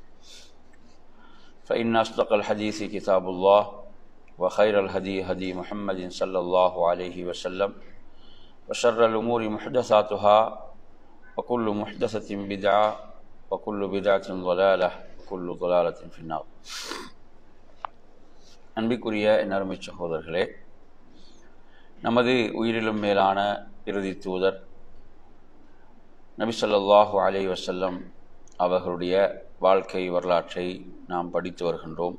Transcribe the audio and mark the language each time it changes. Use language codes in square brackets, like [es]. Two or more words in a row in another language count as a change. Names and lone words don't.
[ar] فإن أصدق الحديث كتاب الله وخير الهدي هدي محمد صلى الله عليه وسلم وشر الأمور محدثاتها وكل محدثة بدعة وكل بدعة ضلالة وكل ضلالة في النار. [ta] அன்பிற்குரிய நறுமை சகோதரர்களே, நமது உயிரிலும் மேலான இறுதி தூதர் நபி [ar] صلى الله عليه وسلم [ta] அவர்களுடைய வாழ்க்கை வரலாற்றை நாம் படித்து வருகின்றோம்.